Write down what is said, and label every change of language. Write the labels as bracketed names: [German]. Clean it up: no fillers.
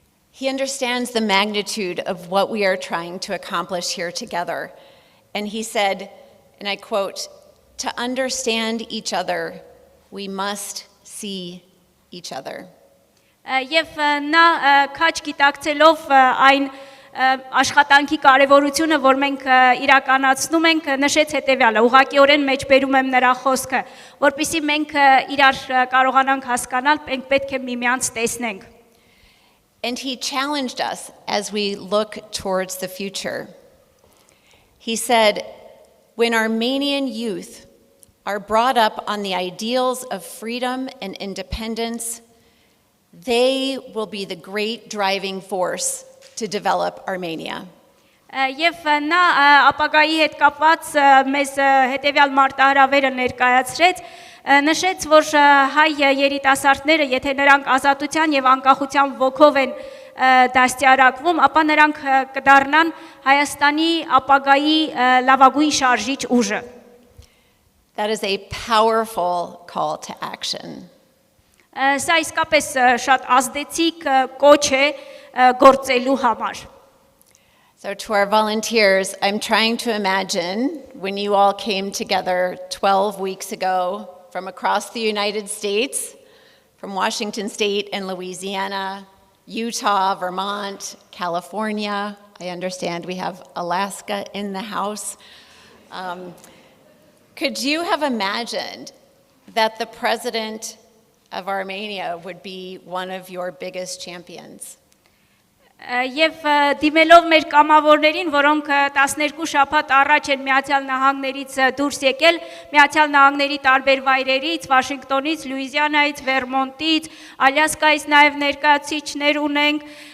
[English] He understands the magnitude of what we are trying to accomplish here together. And he said, and I quote, "To understand each other, we must see each other." [Armenian] Եվ նա քաչ գիտակցելով այն աշխատանքի կարևորությունը, որ մենք իրականացնում ենք, նշեց հետևյալը, ուղղակիորեն մեջբերում եմ նրա խոսքը, որպեսզի մենք իրար կարողանանք հասկանալ, մենք պետք է միմյանց տեսնենք։ [English] And he challenged us as we look towards the future. He said, when Armenian youth are brought up on the ideals of freedom and independence, they will be the great driving force to develop Armenia. [Armenian] Եվ նա ապագայի հետ կապված մեզ հետևյալ մարտահրավերը ներկայացրեց, նշեց, որ հայ երիտասարդները, եթե նրանք ազատության եւ անկախության ոգով են դաստիարակվում, ապա նրանք կդառնան Հայաստանի ապագայի լավագույն շարժիչ ուժը։ [English] That is a powerful call to action. [Armenian] Սա իսկապես շատ ազդեցիկ կոչ է գործելու համար։ [English] So to our volunteers, I'm trying to imagine when you all came together 12 weeks ago from across the United States, from Washington State and Louisiana, Utah, Vermont, California. I understand we have Alaska in the house. Could you have imagined that the president of Armenia would be one of your biggest champions? [Armenian] Եվ դիմելով մեր կամավորներին, որոնք 12 շաբաթ առաջ են Միացյալ Նահանգներից դուրս եկել, Միացյալ Նահանգների տարբեր վայրերից, Վաշինգտոնից, Լուիզիանայից, Վերմոնտից, Ալյասկայից նաև ներկայացուցիչներ ունենք,